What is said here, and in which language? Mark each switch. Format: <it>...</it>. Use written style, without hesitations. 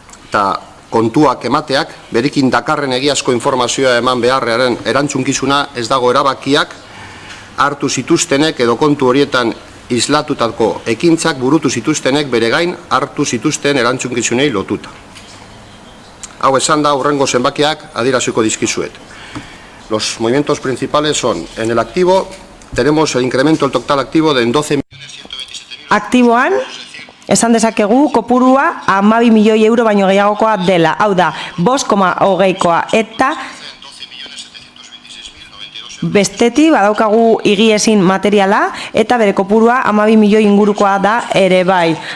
<eu>Eta kontuak emateak, berekin dakarren egiazko informazioa eman beharrearen erantzunkizuna ez dago erabakiak hartu zituztenek edo kontu horietan islatutako ekintzak burutu zituztenek bere gain hartu zituzten erantzunkizunei lotuta. Hau esan da hurrengo zenbakiak adieraziko dizkizuet.</eu> <es>Los movimientos principales son, en el activo, tenemos el incremento del total activo de 12.127.000.</es> <eu>Aktiboan, esan dezakegu, kopurua 12 milioi euro baino gehiagokoa dela. Hau da, 5,20koa eta bestetik badaukagu higiezin materiala eta bere kopurua 12 milioi ingurukoa da ere bai.</eu>